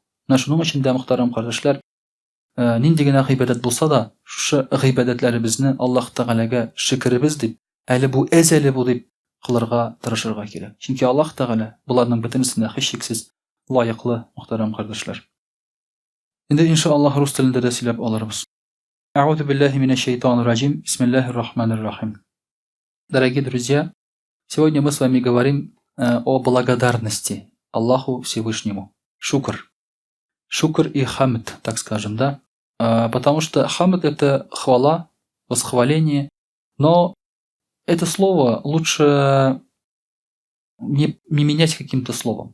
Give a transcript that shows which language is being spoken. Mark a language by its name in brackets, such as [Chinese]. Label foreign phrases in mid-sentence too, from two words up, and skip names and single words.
[Tatar] Менә шуның өчен дә мөхтәрәм кардәшләр, нинди генә гыйбадәт булса да, шушы гыйбадәтләребезне Аллаһ Тәгаләгә шөкребез дип, әле бу әзәле бу дип кылырга тырышырга кирәк. Чөнки Аллаһ Тәгалә буларның бөтенесенә һичшиксез лаеклы, мөхтәрәм кардәшләр. Инде иншаллаһ рус телендә дә сөйләп алырбыз. [Arabic] أعوذ بالله من الشيطان الرجيم. بسم الله الرحمن الرحيم. [Russian] Дорогие друзья, сегодня мы с вами говорим о благодарности Аллаху Всевышнему. Шукр. Шукр и хамд, так скажем, да? Потому что хамд — это хвала, восхваление, но это слово лучше не менять каким-то словом.